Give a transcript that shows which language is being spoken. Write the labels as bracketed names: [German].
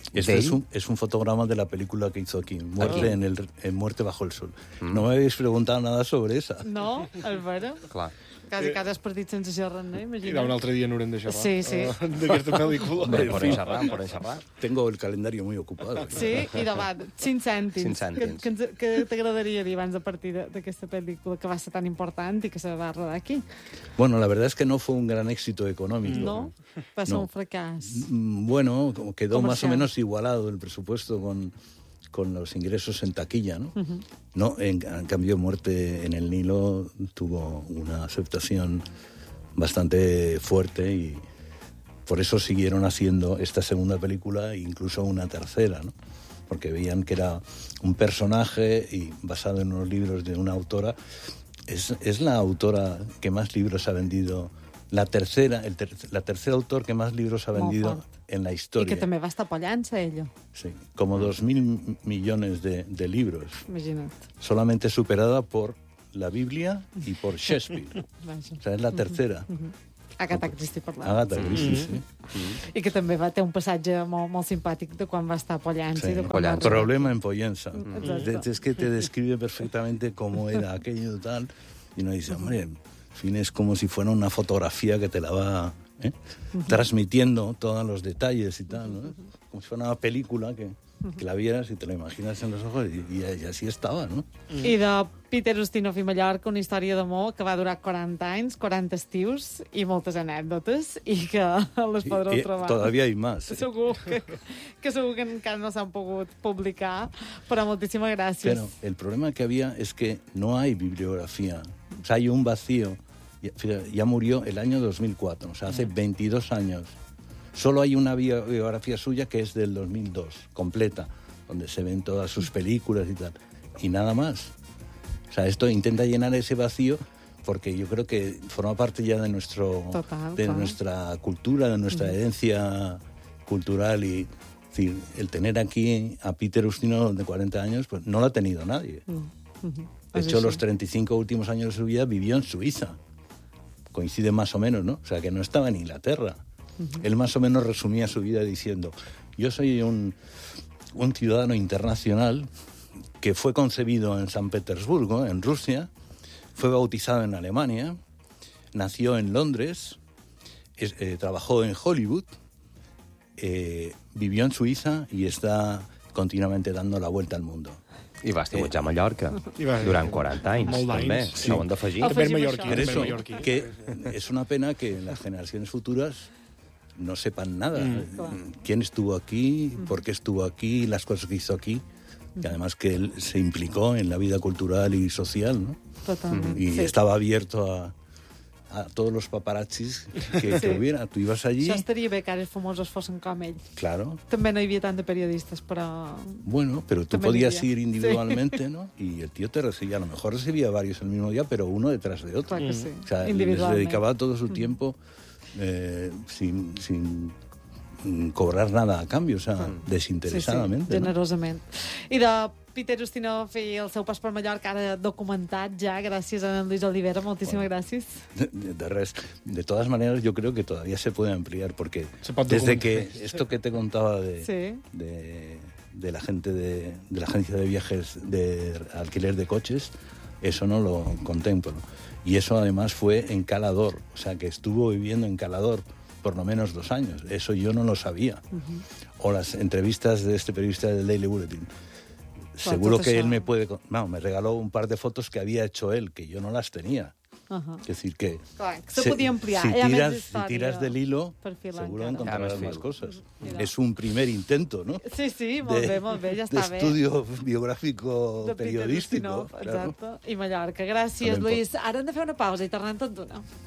[Spanish] Este es un fotograma de la película que hizo aquí, Muerte en Muerte bajo el Sol. Mm. No me habéis preguntado nada sobre esa. No, Álvaro. Claro. [Catalan] Quasi has perdit sense xerrar, no? Imagina't. I un altre dia no haurem de xerrar. Sí, sí. D'aquesta pel·lícula. Per xerrar. [Spanish] Tengo el calendario muy ocupado. [Catalan] Sí? I demà, 5 cèntims. 5 cèntims. Què t'agradaria dir abans de partir d'aquesta pel·lícula que va ser tan important i que se va rodar aquí? [Spanish] Bueno, la verdad es que no fue un gran éxito económico. [Catalan] No? Va ser un fracàs. [Spanish] Bueno, quedó más o menos igualado el presupuesto con los ingresos en taquilla, ¿no? Uh-huh. No, en cambio, Muerte en el Nilo tuvo una aceptación bastante fuerte y por eso siguieron haciendo esta segunda película e incluso una tercera, ¿no? Porque veían que era un personaje y basado en unos libros de una autora. Es la autora que más libros ha vendido La tercera, la tercera autor que más libros ha vendido en la historia. [Catalan] I que també va estar pallant-se, ella. [Spanish] Sí, como 2.000 millones de libros. [Catalan] Imagina't. [Spanish] Solamente superada por la Biblia y por Shakespeare. O sea, es la tercera. Agatha Christie, [Catalan] parlant. Agatha Christie, sí. I que també va ter un passatge molt, molt simpàtic de quan va estar a Pollença. Sí, Pollença. [Spanish] Problema en Pollença. Exacto. Es que te describe perfectamente cómo era aquello tal. Y uno dice, hombre, en fin, es como si fuera una fotografía que te la va transmitiendo todos los detalles y tal, ¿no? Como si fuera una película que la vieras y te la imaginas en los ojos y así estaba, ¿no? [Catalan] I de Peter Ustinov i Mallorca, una història d'amor que va durar 40 anys, 40 estius i moltes anècdotes i que les podreu trobar. [Spanish] Todavía hay más. [Catalan] Segur que encara no s'han pogut publicar, però moltíssimes gràcies. [Spanish] Bueno, el problema que había es que no hay bibliografía. O sea, hay un vacío. Ya murió el año 2004, o sea, hace 22 años. Solo hay una biografía suya que es del 2002, completa, donde se ven todas sus películas y tal. Y nada más. O sea, esto intenta llenar ese vacío porque yo creo que forma parte ya de nuestro, nuestra cultura, de nuestra herencia cultural. Y es decir, el tener aquí a Peter Ustinov de 40 años, pues no lo ha tenido nadie. De hecho, los 35 últimos años de su vida vivió en Suiza. Coincide más o menos, ¿no? O sea, que no estaba en Inglaterra. Él más o menos resumía su vida diciendo: yo soy un ciudadano internacional que fue concebido en San Petersburgo, en Rusia, fue bautizado en Alemania, nació en Londres, trabajó en Hollywood, vivió en Suiza y está continuamente dando la vuelta al mundo. [Catalan] I va estar a Mallorca durant 40 anys. Molt d'anys. Sí. No, afegir. Per mallorquí. Per això, que és una pena que les generacions futures [Spanish] no sepan nada. ¿Quién estuvo aquí? ¿Por qué estuvo aquí? Las cosas que hizo aquí. Y además que él se implicó en la vida cultural y social, ¿no? Totalmente. Y sí. Estaba abierto a todos los paparazzis que hubiera. Tú ibas allí... [Catalan] Això estaria bé que ara els famosos fossin com ell. [Spanish] Claro. [Catalan] També no hi havia tant de periodistes, però... [Spanish] Bueno, pero tú podías ir individualmente, sí. ¿No? Y el tío te recibía. A lo mejor recibía varios el mismo día, pero uno detrás de otro. Claro que sí. O sea, les dedicaba todo su tiempo... sin cobrar nada [Catalan] a canvi, [Spanish] o sea, [Catalan] desinteressadament. Sí, sí, generosament. No? I de Peter Ustinov i el seu pas per Mallorca, ara documentat ja, gràcies a en Luis Olivera, moltíssimes gràcies. De res. [Spanish] De todas maneras, yo creo que todavía se puede ampliar, porque desde que esto que te contaba de la gente de la agencia de viajes de alquiler de coches, eso no lo contemplo. Y eso además fue en Calador, o sea, que estuvo viviendo en Calador por lo menos 2 años. Eso yo no lo sabía. Uh-huh. O las entrevistas de este periodista del Daily Bulletin. Seguro que él me puede... No, me regaló un par de fotos que había hecho él, que yo no las tenía. Uh-huh. Es decir, que... Claro, se podía ampliar. Si tiras del hilo, seguro encontrarás más cosas. Mira. Es un primer intento, ¿no? [Catalan] Sí, sí, molt bé, ja està bé. [Spanish] Estudio biogràfico periodístico. [Catalan] Exacte, claro. I Mallorca. Gràcies, Luis. Ara hem de fer una pausa i tornem tot d'una.